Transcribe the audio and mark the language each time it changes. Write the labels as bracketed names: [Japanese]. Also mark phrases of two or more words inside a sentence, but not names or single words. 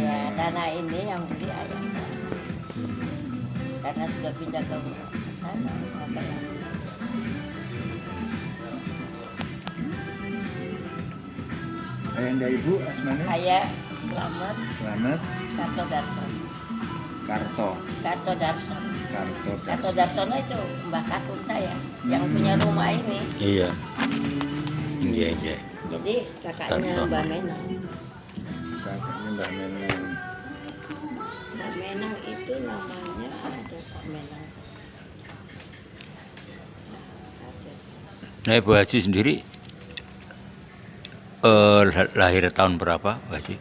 [Indonesian] ya, tanah ini yang beli ayah saya. Karena sudah pindah ke sana. Makanya. Ayanda Ibu Asmana. Saya Selamat Selamat Karto Darsono. Karto. Karto Darsono. Karto. Karto Darsono itu mbah kakung saya yang punya rumah ini. Iya. Jadi kakaknya Darsono. Mbak Menang. Kakaknya Mbak Menang. Mbak Menang itu namanya ada Pak Menang. Nah, Ibu Haji sendiri lahir tahun berapa, Bu Haji?